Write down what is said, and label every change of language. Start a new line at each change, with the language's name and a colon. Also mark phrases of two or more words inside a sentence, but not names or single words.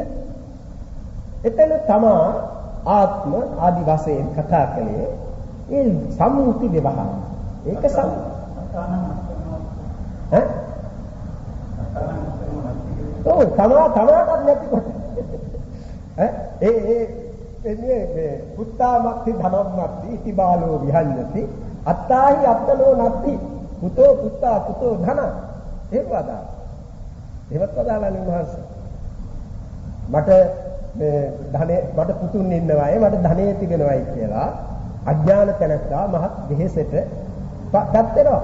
Sinhala: එතන තමා ආත්ම ආදි වශයෙන් කතා කළේ ඒ සම්මුති විවහාර. ඒක තමාටත් නැතිකොට මේ
Pali: පුත්තාමත්ති ධනම්මත්ති ඉති බාලෝ විහඤ්ඤති අත්තාහි අත්තනෝ නත්ති පුතෝ පුත්තා පුතෝ ධන.
Sinhala: ඒක වදා. එහෙමත් වදාලානේ උන්වහන්සේ. මට මට පුතුන් ඉන්නවායි මට ධනෙ තිබෙනවායි කියලා අඥාන තැනත්තා මහත් වෙහෙසට පත් වෙනවා.